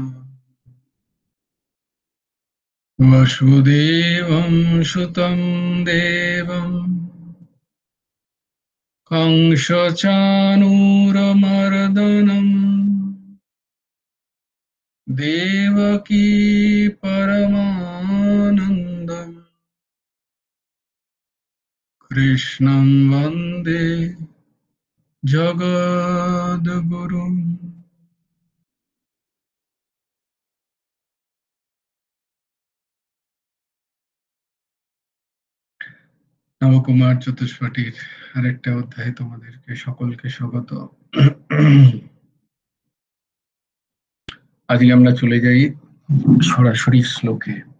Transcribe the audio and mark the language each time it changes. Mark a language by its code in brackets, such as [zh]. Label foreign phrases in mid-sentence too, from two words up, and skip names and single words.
[sa] वसुदेवं सुतं देवं कंसचाणूरमर्दनम् देवकी परमानन्दम् कृष्णं वन्दे जगद्गुरुम्। [bn] নবকুমার চতুষ্পাঠীর আরেকটা অধ্যায়ে তোমাদেরকে সকলকে স্বাগত। আজকে আমরা চলে যাই সরাসরি শ্লোকে।